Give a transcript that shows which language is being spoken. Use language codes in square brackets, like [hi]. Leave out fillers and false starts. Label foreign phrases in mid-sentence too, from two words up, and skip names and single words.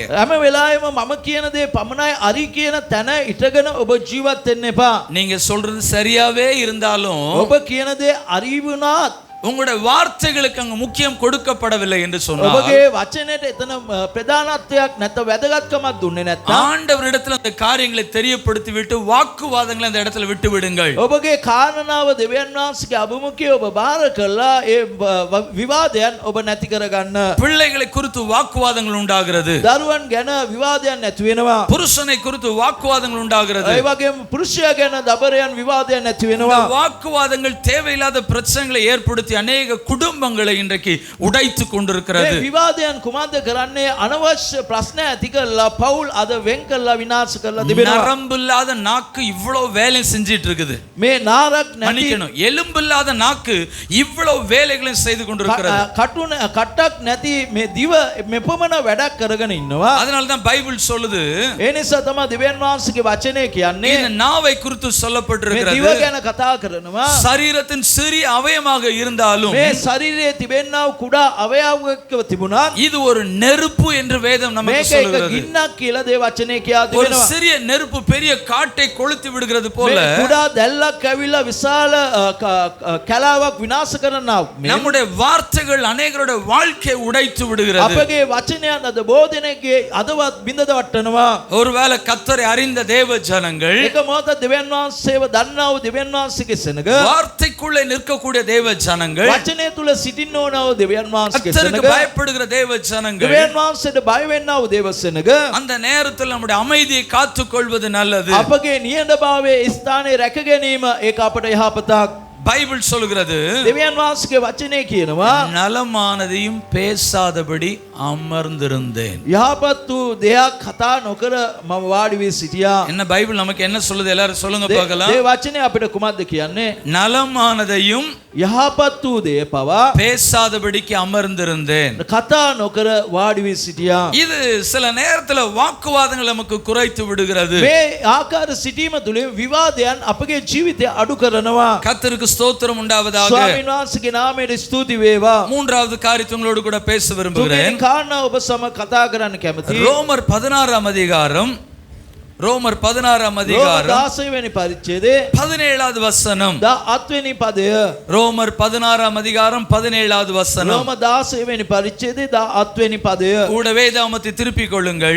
[si] හැම වෙලාවෙම මම කියන දේ පමණයි අරි කියන තැන ඉටගෙන ඔබ ජීවත් වෙන්න එපා. [ta] நீங்க சொல்றது சரியாவே இருந்தாலும் [si] ඔබ කියන දේ අරි වුණාත් [ta] உங்களுடைய வார்த்தைகளுக்கு அங்க முக்கியம் கொடுக்கப்படவில்லை என்று சொன்னார். [si] ඔබගේ වචනයට එතන ප්‍රධානත්වයක් නැත්නම් වැදගත්කමක් දුන්නේ නැත්නම් [ta] ஆண்டவரிடத்தில் அந்த காரியங்களை தெரியப்படுத்தி விட்டு வாக்குவாதங்களை அந்த இடத்துல விட்டு விடுங்கள். [si] ඔබගේ කාරණාව දෙවියන් වහන්සේගේ අභිමුඛයේ ඔබ බාර කළා ඒ විවාදයන් ඔබ නැති කරගන්න. [ta] பிள்ளைகளை குறித்து வாக்குவாதங்கள் உண்டாகிறது. [si] දරුවන් ගැන විවාදයන් නැති වෙනවා. [ta] புருஷனை குறித்து வாக்குவாதங்கள் உண்டாகிறது. [si] ඒ වගේම පුරුෂයා ගැන දබරයන් විවාදයන් නැති [ta] இந்த [si] වෙනවා. [ta] வாக்குவாதங்கள் தேவையில்லாத பிரச்சனைகளை ஏற்படுத்தி அநேக குடும்பங்களை இன்றைக்கு உடைத்து கொண்டிருக்கிறது. [si] මේ විවාදයන් කුමක්ද කරන්නේ? අනවශ්‍ය ප්‍රශ්න ඇති කරලා පවුල් අද වෙන් කරලා විනාශ කරලා තිබෙනවා. [ta] நரம்பில்லாத நாக்கு இவ்வளவு வேலை செஞ்சிட்டு இருக்குது. [si] මේ නාරක් නැති [ta] மன்னிக்கணும், எலும்பில்லாத நாக்கு இவ்வளவு வேலைகளை செய்து கொண்டிருக்கிறது. [si] කට්ටක් නැති මේ දිව මෙපමණ වැඩක් කරගෙන ඉන්නවා. [ta] அதனால தான் பைபிள் சொல்லுது, [si] ඒ නිසා තමයි දෙවියන් වහන්සේගේ වචනේ කියන්නේ [ta] இந்த நாவை குறித்து [si] මේ දිව [ta] சொல்லப்பட்டிருக்கிறது. [si] ගැන කතා කරනවා. [ta] சரீரத்தின் சிறிய அவயமாக இருந்தாலும் இருந்தாலும் [si] මේ ශරීරයේ තිබෙනා වූ කුඩා අවයවයක තිබුණා [ta] இது ஒரு நெருப்பு என்று வேதம் நமக்கு [si] මේක එක [ta] சொல்கிறது. [si] ගින්නක් කියලා දේව වචනේ කියා [ta] ஒரு [si] තිබෙනවා [ta] சிறிய நெருப்பு பெரிய காட்டை கொளுத்தி விடுகிறது போல [si] මේ කුඩා දැල්ලක් ඇවිල්ලා විශාල කැලාවක් විනාශ කරනවා [ta] நம்முடைய வார்த்தைகள் அநேகருடைய வாழ்க்கையை உடைத்து விடுகிறது. [si] අපගේ වචනයන් අද බෝධනයේ අදවත් බිඳද වටනවා [ta] ஒருவேளை கர்த்தரை அறிந்த தேவ ஜனங்கள் [si] එක මොහොතක් දෙවියන් වහන්සේව දන්නා වූ දෙවියන් වහන්සේගේ සෙනඟ [ta] வார்த்தைக்குள்ளே நிற்கக்கூடிய தேவ ஜனங்கள் [si] වචනය තුල සිටින්න ඕන වූ දෙවියන් වහන්සේගේ [ta] கர்த்தருக்கு [si] සෙනඟ [ta] பயப்படுகிற தேவ ஜனங்கள் [si] දෙවියන් වහන්සේට බය වෙන්නා වූ දේව සෙනඟ [ta] அந்த நேரத்தில் நம்முடைய அமைதியை காத்துக்கொள்வது நல்லது. [si] අපගේ නිහඬභාවයේ ස්ථානයේ රැක ගැනීම ඒක අපට යහපතක්. [ta] பைபிள் சொல்கிறது [si] දෙවියන් වහන්සේගේ වචනේ කියනවා [ta] நலமானதையும் பேசாதபடி அமர்ந்திருந்தேன். [si] යහපත් වූ දෙයක් කතා නොකර මම වාඩි වී සිටියා. [ta] என்ன பைபிள் நமக்கு என்ன சொல்லுது எல்லாரும் சொல்லுங்க பார்க்கலாம். [si] මේ වචනේ අපිට කුමක්ද කියන්නේ? [ta] நலமானதையும் [si] යහපත් වූ දේ පවා [ta] பேசாதபடிக்கு அமர்ந்திருந்தேன். [si] කතා නොකර වාඩි වී සිටියා. [ta] இது சில நேரத்துல வாக்குவாதங்கள் நமக்கு குறைத்து விடுகிறது. [si] මේ ආකාර සිටීම තුළින් විවාදයන් අපගේ ජීවිතය අඩු කරනවා. [ta] கர்த்தருக்கு ஸ்தோத்திரம் உண்டாவதாக. [si] ස්වාමීන් වහන්සේගේ නාමයට ස්තුති වේවා. [ta] மூன்றாவது காரியத்தை உங்களோடு கூட பேச விரும்புகிறேன். [si] තුන්වෙනි කාරණාව ඔබ සමග කතා කරන්න කැමතියි. [ta] ரோமர் 16 அதிகாரம் ரோமர் 16 அதிகாரம் [si] 16 වෙනි පරිච්ඡේදයේ [ta] 17வது வசனம். [si] 18 වෙනි පදය. [ta] ரோமர் 16 அதிகாரம் 17வது வசனம். [si] රෝම 16 වෙනි පරිච්ඡේදයේ 18 වෙනි පදය. [ta] கூட வேதாகமத்தை திருப்பிக் கொள்ளுங்கள்.